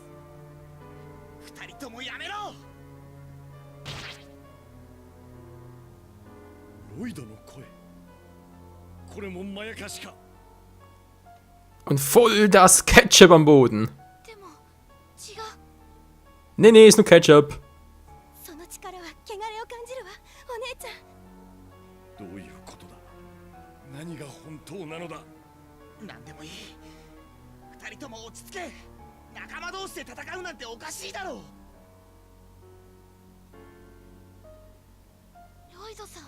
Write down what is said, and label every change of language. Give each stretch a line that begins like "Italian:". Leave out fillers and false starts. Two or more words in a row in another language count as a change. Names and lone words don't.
Japanese: 二人ともやめろ。ロイドの声、これもまやかしか。
German: Und voll das Ketchup am Boden.
Japanese: でも違う。
German: Nee, ist nur Ketchup.
Japanese: その力は汚れを感じるわ、お姉ちゃん。どういうことだ。何が本当なのだ。何でもいい。二人とも落ち着け。仲間同士で戦うなんておかしいだろう。ロイドさん、